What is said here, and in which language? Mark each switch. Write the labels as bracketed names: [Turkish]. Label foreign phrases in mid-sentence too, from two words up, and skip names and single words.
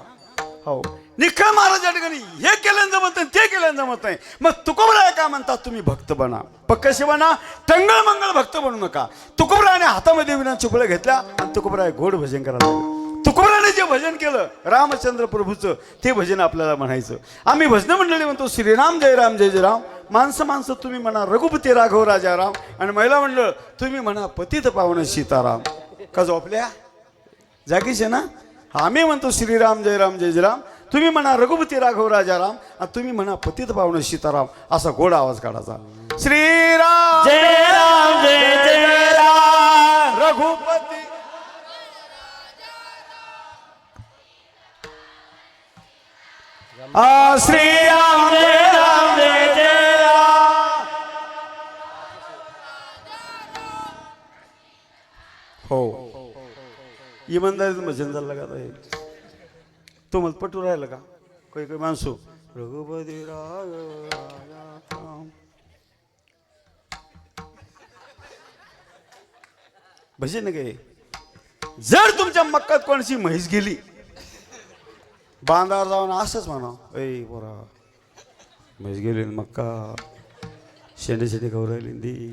[Marathi] हो, निखळ महाराज या ठिकाणी हे केल्यानं जमत नाही, ते केल्यानं जमत नाही. मग तुकोबराय काय म्हणतात, तुम्ही भक्त बना, पण कसे बना, टंगळ मंगळ भक्त बनू नका. तुकोबरायाने हातामध्ये विना चिपळ्या घेतल्या आणि तुकोबराय गोड भजन करायला लागले. तुकोबरायाने जे भजन केलं रामचंद्र प्रभूचं, ते भजन आपल्याला म्हणायचं. आम्ही भजन मंडळी म्हणतो श्रीराम जय राम जय जय राम. माणसं तुम्ही म्हणा रघुपती राघव राजा राम. आणि महिला मंडळ तुम्ही म्हणा पतित पावन सीताराम. का झोपल्या जागीच आहे ना? आम्ही म्हणतो श्रीराम जय राम जय जय राम, तुम्ही म्हणा रघुपती राघव राजा राम, आणि तुम्ही म्हणा पतित पावन सीताराम. असा गोड आवाज काढायचा. श्रीराम जय राम जय जय राम, रघुपती श्रीराम जय राम जय जय राम. हो, इमानदारीचं भजन झालं का आता? तो मग पटू राहिलं का? काही माणसो रघुपती भजन काय. जर तुमच्या मक्कात कोणाची म्हैस गेली, बांधावर जाऊन असंच म्हणा, ऐ पोरा म्हैस गेली मक्का, शेंडे खाऊ राहिली दी.